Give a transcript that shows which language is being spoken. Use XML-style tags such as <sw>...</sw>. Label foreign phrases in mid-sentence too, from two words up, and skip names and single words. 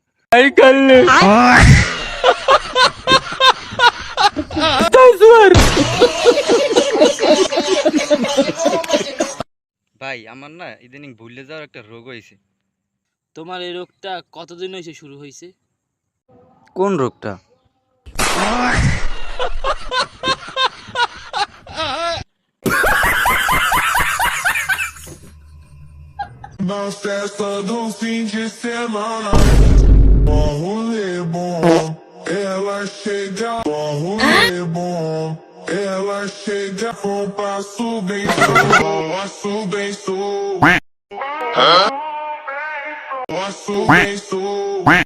<bn>ভাই আমার না ইদানিং ভুলে যাওয়ার একটা রোগ হয়েছে। তোমার এই রোগটা কতদিন হয়েছে শুরু হয়েছে? কোন রোগটা?</bn> <pt>Na festa do fim de semana, bom rolê bom, ela chega, bom rolê bom, ela chega com passo bem sul, passo bem sul.</pt>